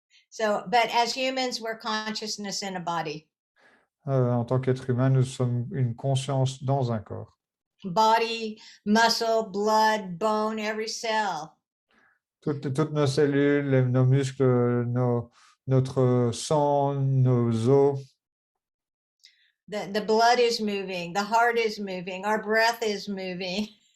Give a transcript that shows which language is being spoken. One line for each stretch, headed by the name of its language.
English: So, but as humans, we're consciousness in a body.
French: En tant qu'être humain, nous sommes une conscience dans un corps.
English: Body, muscle, blood, bone, every cell.
French: Toutes nos cellules, nos muscles, notre sang, nos os.
English: The blood is moving, the heart is moving, our breath is moving.